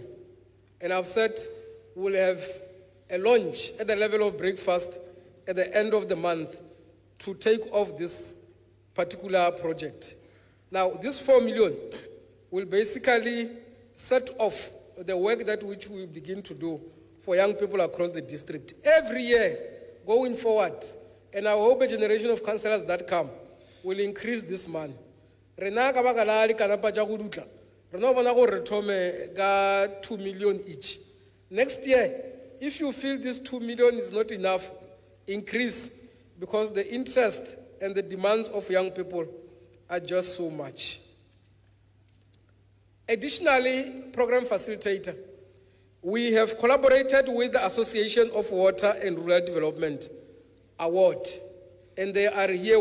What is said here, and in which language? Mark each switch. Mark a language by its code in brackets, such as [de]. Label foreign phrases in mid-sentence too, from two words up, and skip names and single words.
[en] And I've said we'll have a launch at the level of breakfast at the end of the month to take off this particular project. Now, this 4 million will basically set off the work that which we begin to do for young people across the district. Every year, going forward, and I hope a generation of councillors that come will increase this money. [nso] Rena ka baka la dikanapa tša go dutla, rena bona gore re thome ka 2 [en] million each. Next year, if you feel this 2 million is not enough, increase, because the interest and the demands of young people are just so much. Additionally, program facilitator, we have collaborated with the Association of Water and Rural Development Award, and they are here